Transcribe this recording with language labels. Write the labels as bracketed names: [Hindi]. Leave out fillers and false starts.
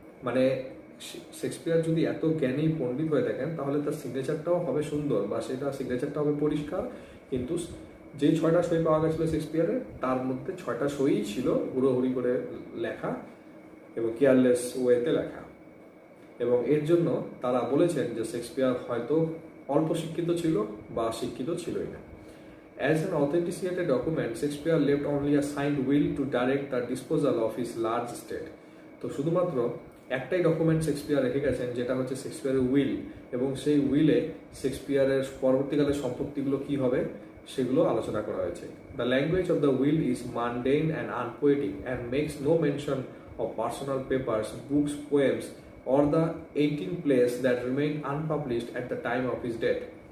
[Bangla] মানে শেক্সপিয়ার যদি এত জ্ঞানী পণ্ডিত হয়ে থাকেন তাহলে তার সিগনেচারটাও হবে সুন্দর, বা সেটা সিগনেচারটা হবে পরিষ্কার, কিন্তু যেই 6টা সই পাওয়া গেছিলো শেক্সপিয়ারের, তার মধ্যে 6টা সই ছিল হুড়োহুড়ি করে লেখা এবং কেয়ারলেস ওয়েতে লেখা। এবং এর জন্য তারা বলেছেন যে শেক্সপিয়ার হয়তো অল্প শিক্ষিত ছিল বা শিক্ষিত ছিলই না। [English] As an authenticated document, Shakespeare left only a signed will to direct the disposal of his large estate. [Bangla] তো শুধুমাত্র একটাই ডকুমেন্ট শেক্সপিয়ার রেখে গেছেন, যেটা হচ্ছে শেক্সপিয়ারের উইল, এবং সেই উইলে শেক্সপিয়ারের পরবর্তীকালে সম্পত্তিগুলো কি হবে সেগুলো আলোচনা করা হয়েছে। [English] The language of the will is mundane and unpoetic and makes no mention of personal papers, books, poems or the 18 plays that remained unpublished at the time of his death.